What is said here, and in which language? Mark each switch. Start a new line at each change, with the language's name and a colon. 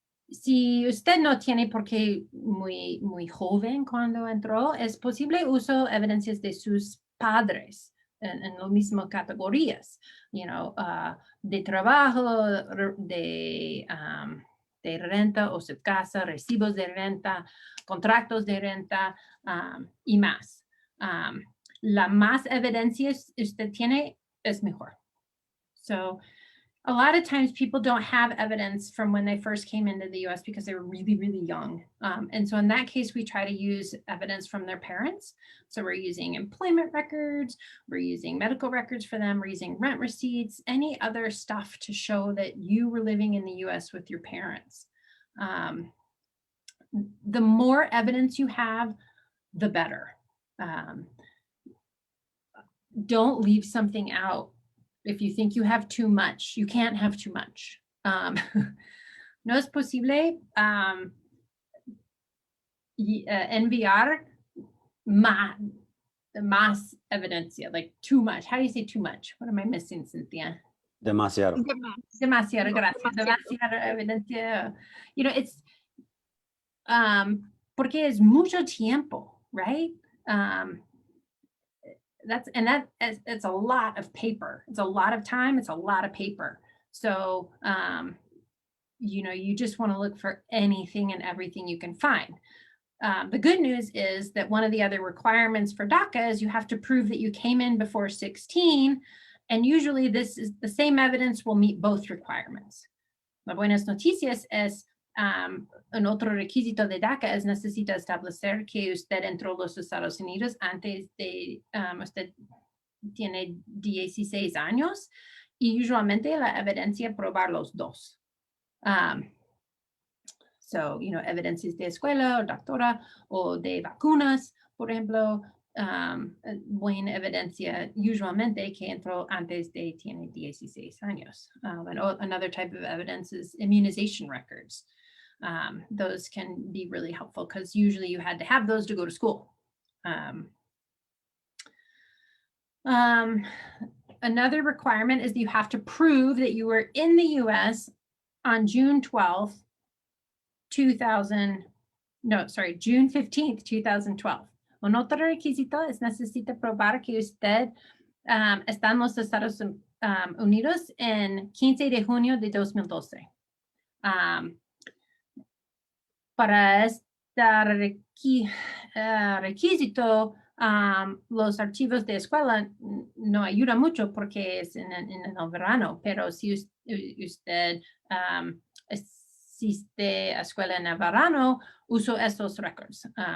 Spanish: Si usted no tiene porque muy joven cuando entró, es posible uso evidencias de sus padres en las mismas categorías, de trabajo, de renta o su casa, recibos de renta, contratos de renta y más. La más evidencias usted tiene es mejor.
English: So, a lot of times people don't have evidence from when they first came into the US because they were really, really young. And so in that case, we try to use evidence from their parents. So we're using employment records, we're using medical records for them, we're using rent receipts, any other stuff to show that you were living in the US with your parents. The more evidence you have, the better. Don't leave something out. If you think you have too much, you can't have too much.
Spanish: No es posible enviar más evidencia,
English: like too much. How do you say too much? What am I missing, Cynthia?
Spanish: Demasiado. Demasiado, gracias. Demasiado evidencia.
English: It's
Spanish: porque es mucho tiempo, right?
English: It's a lot of paper. It's a lot of time. It's a lot of paper. So, you just want to look for anything and everything you can find. The good news is that one of the other requirements for DACA is you have to prove that you came in before 16. And usually this is the same evidence will meet both requirements.
Spanish: Las buenas noticias es un otro requisito de DACA es necesita establecer que usted entró a los Estados Unidos antes de usted tiene 16 años y usualmente la evidencia probar los dos. So, evidencias de escuela o doctora o de vacunas, por ejemplo, buena evidencia usualmente que entró antes de tiene 16 años.
English: And another type of evidence is immunization records. those can be really helpful because usually you had to have those to go to school. Another requirement is that you have to prove that you were in the US on June 12th, June 15th, 2012.
Spanish: Un otro requisito es necesita probar que usted está en los Estados Unidos en 15 de junio de 2012. Para este requisito, los archivos de escuela no ayudan mucho porque es en el verano, pero si usted asiste a escuela en el verano, uso estos records.